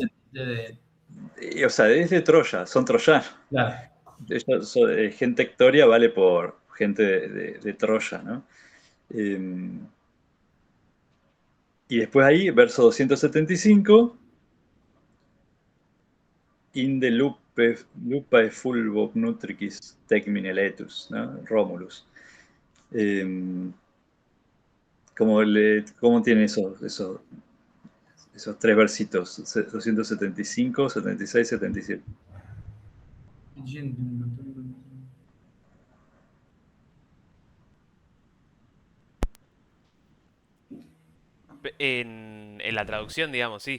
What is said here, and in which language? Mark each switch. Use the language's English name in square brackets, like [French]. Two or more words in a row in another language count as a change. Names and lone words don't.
[Spanish] descendientes de... o sea, es de Troya, son troyanos. Claro. Gente Hectoria vale por gente de Troya, ¿no? Eh, y después ahí, verso 275, [Latin] inde lupae fulvo nutricis tecmine letus, [Spanish] ¿no? Romulus. ¿Cómo tiene esos tres versitos? 275, 76, 77. En la traducción, digamos, sí.